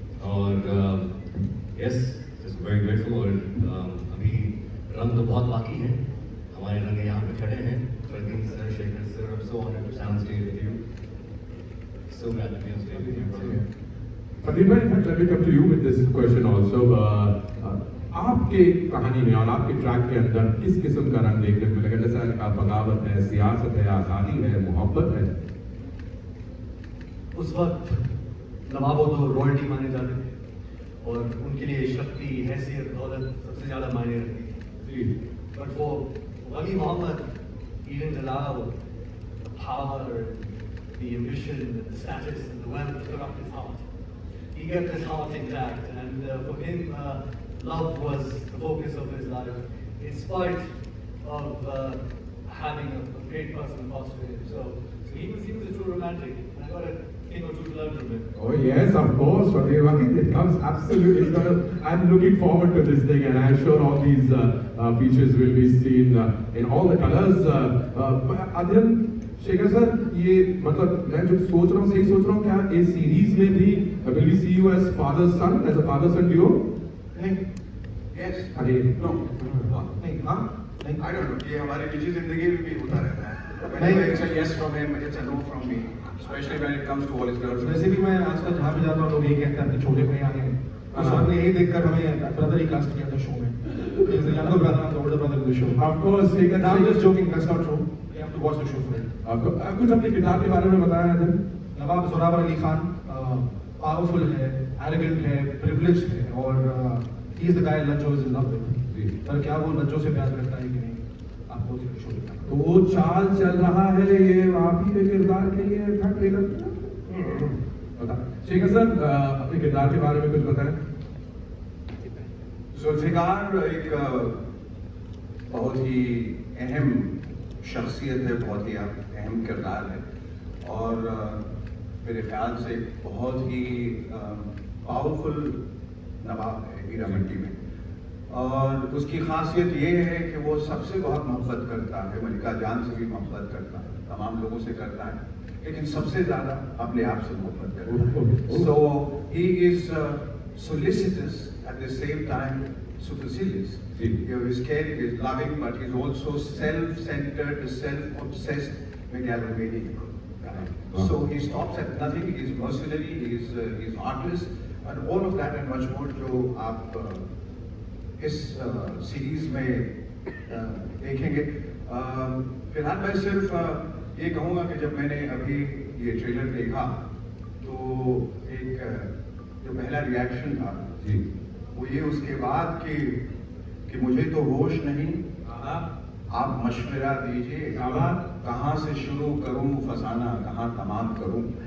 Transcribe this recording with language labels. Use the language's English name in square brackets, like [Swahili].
[English] और yes, very grateful. [Hindi] और अभी रंग तो बहुत बाकी है, हमारे रंग यहाँ पे खड़े हैं। [English] Pradeep sir, Shekhar sir, I'm so honored to stand on stage with you. So glad to be on stage with you. Pradeep bhai, in fact, let me come to you with this question also. [Hindi] आपके कहानी में और आपके track के अंदर किस किस्म का रंग देखने को लगा? जैसा बगावत है, सियासत है, आज़ादी है, मोहब्बत है। उस वक्त नवाबों तो रॉयल्टी माने जाते थे और उनके लिए शक्ति, हैसियत, दौलत सबसे ज़्यादा मायने रखती थी। [English] But वो Wali Mohammad, he didn't allow the power, the ambition, the status, and the wealth to corrupt his heart. He kept his heart intact, and for him, love was the focus of his life, in spite of having a great person pass away. So he was a true romantic, and I got a thing or two to learn from him. Oh yes, of course, Pradeep. It comes absolutely. I'm looking forward to this thing, and I'm sure all these features will be seen in all the colors. [Hindi] Adyan, Shekhar sir, ये मतलब मैं जो सोच रहा हूँ, सही सोच रहा हूँ क्या इस सीरीज में भी [English] will we see you as father son, as a father son duo? नहीं, yes, अरे no, नहीं, हाँ, नहीं, I don't know, [Hindi] ये हमारे निजी जिंदगी में भी होता रहता है। नहीं, [English] it's a yes from him, it's a no from me, especially when it comes to all his girlfriends. [Hindi] वैसे भी मैं आजकल जहाँ भी जाता हूँ लोग यही कहते हैं कि छोटे भाई आए हैं। तो सबने यही देखकर हमें ब्रदर ही कास्ट किया था शो में। [English] He is the younger brother and the older brother in the show. Of course, Shekhar, I'm just joking, that's not true. You have to watch the show for it. [Hindi] आपको कुछ अपने किताब के बारे में बताया अदन? नवाब जोरावर अली खान पावरफुल है, एरोगेंट है, प्रिविलेज्ड है और [English] He is the guy Lajjo is in love with. [Hindi] पर क्या वो लज्जो से प्यार करता है कि नहीं, आपको उसके शो दिखाना। तो वो चाल चल रहा है, ये आप ही के किरदार के लिए था ट्रेलर। बता शेखर सर, अपने किरदार के बारे में कुछ बताएं। जुल्फिकार एक बहुत ही अहम शख्सियत है, बहुत ही अहम किरदार है और मेरे ख्याल से बहुत ही पावरफुल नवाब है हीरामंडी में। और उसकी खासियत ये है कि वो सबसे बहुत मोहब्बत करता है, मलिका जान से भी मोहब्बत करता है, तमाम लोगों से करता है, लेकिन सबसे ज़्यादा अपने आप से मोहब्बत करता है। [English] So he is solicitous at the same time supercilious. He's caring, he's loving, but he's also self-centered, self-obsessed, megalomaniac. So he stops at nothing. He's mercenary. He's heartless, and all of that and much more [Hindi] जो आप इस series में देखेंगे। फिलहाल मैं सिर्फ ये कहूँगा कि जब मैंने अभी ये ट्रेलर देखा तो एक जो पहला रिएक्शन था जी, वो ये उसके बाद कि मुझे तो होश नहीं, आप मशवरा दीजिए, कहाँ से शुरू करूँ फसाना, कहाँ तमाम करूँ।